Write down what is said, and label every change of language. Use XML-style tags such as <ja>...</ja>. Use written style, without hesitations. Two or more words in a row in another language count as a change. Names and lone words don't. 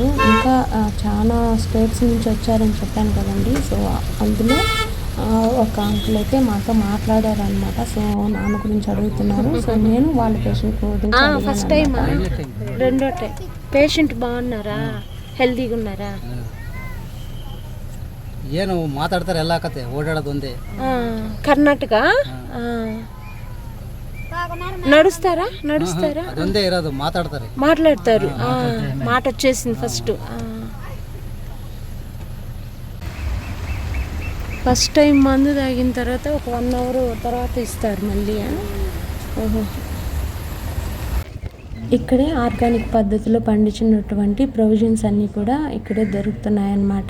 <te>ఇంకా చాలా స్టేట్స్ నుంచి వచ్చారని చెప్పాను కదండి. సో అందులో ఒక అంకుల్ అయితే మాతో మాట్లాడారనమాట. సో నాన్న గురించి అడుగుతున్నారు. సో నేను వాళ్ళ పేషెంట్ గురించి</te> <en>first time</en> <te>రెండో టైం. పేషెంట్ బాగున్నారా, హెల్దీగా ఉన్నారా?</te> <kn>ಏನು ಮಾತಾಡ್ತಾರೆ ಎಲ್ಲ ಕತೆ ಓಡಾಡೋದು ಒಂದೇ.</kn> <te>ಕರ್ನಾಟಕ నడుస్తారా?</te> <kn>ಅದೊಂದೇ ಇರೋದು,</kn> <te>మాట్లాడతారు. మాట వచ్చేసింది</te> <en>first time</en> <te>మందు తాగిన తర్వాత ఒక 1 అవర్ తర్వాత ఇస్తారు మళ్ళీ. ఓహో, ఇక్కడే ఆర్గానిక్ పద్ధతిలో పండించినటువంటి ప్రొవిజన్స్ అన్నీ కూడా ఇక్కడే దొరుకుతున్నాయన్నమాట.</te>